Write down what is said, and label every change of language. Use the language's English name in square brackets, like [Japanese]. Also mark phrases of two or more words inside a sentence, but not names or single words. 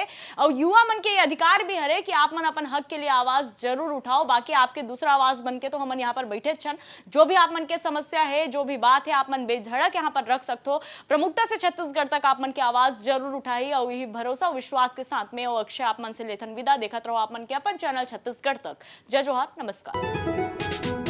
[Chhattisgarhi] और युवा मन के अधिकार भी हरे कि आप मन अपन हक के लिए आवाज जरूर उठाओ, बाकी आपके दूसरा आवाज बनके तो हमन यहाँ पर बैठे छन, जो भी आप मन के समस्या है, जो भी बात है आप मन बेधड़क यहाँ पर रख सकते हो। प्रमुखता से छत्तीसगढ़ तक आप मन की आवाज जरूर उठाई और यही भरोसा विश्वास के साथ में और अक्षय आप मन से लेथन विदा। देखत रहो आप मन के अपन चैनल छत्तीसगढ़ तक। जय जोहार, नमस्कार।